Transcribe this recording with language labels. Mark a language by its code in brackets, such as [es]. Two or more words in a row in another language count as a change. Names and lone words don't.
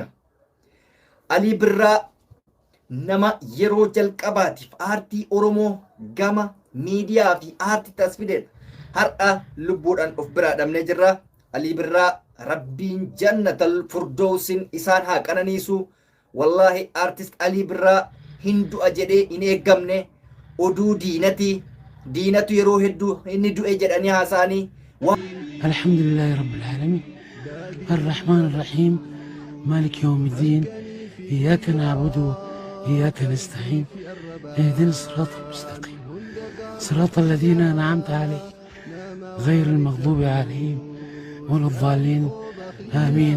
[om] Ali Birraa nama yeroo jalqabaatiif aartii Oromoo gama miidiyaa fi aartii tasfideen har'a lubbuudhaan of biraa dhabne jirra. Ali Birraa rabbiin [ar] جنة الفردوس [om] isaan haa qananiisu. Wallahi artist Ali Birraa hin du'a jedhee hin eeggamne. Oduu diinatu yeroo hedduu inni du'e jedhanii haasa'anii. [ar] الحمد لله رب العالمين الرحمن الرحيم مالك يوم الدين إياك نعبد وإياك نستعين اهدنا الصراط المستقيم صراط الذين أنعمت عليهم غير المغضوب عليهم ولا الضالين آمين.